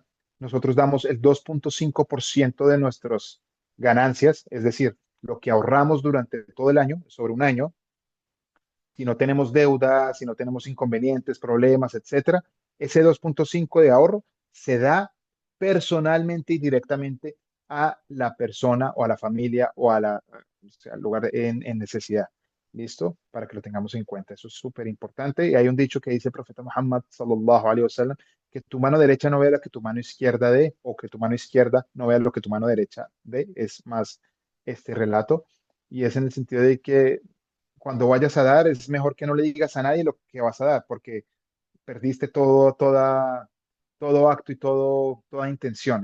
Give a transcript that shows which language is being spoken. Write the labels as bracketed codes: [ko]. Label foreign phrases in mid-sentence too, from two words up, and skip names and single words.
[es] Nosotros damos el 2,5% de nuestras ganancias, es decir, lo que ahorramos durante todo el año, sobre un año, si no tenemos deuda, si no tenemos inconvenientes, problemas, etcétera, ese 2,5 de ahorro se da personalmente y directamente a la persona o a la familia o sea, al lugar en necesidad. ¿Listo? Para que lo tengamos en cuenta. Eso es súper importante. Y hay un dicho que dice el profeta Muhammad [ar] صلى الله عليه وسلم, [es] que tu mano derecha no vea lo que tu mano izquierda dé, o que tu mano izquierda no vea lo que tu mano derecha dé. Es más este relato. Y es en el sentido de que cuando vayas a dar, es mejor que no le digas a nadie lo que vas a dar, porque perdiste todo acto y toda intención.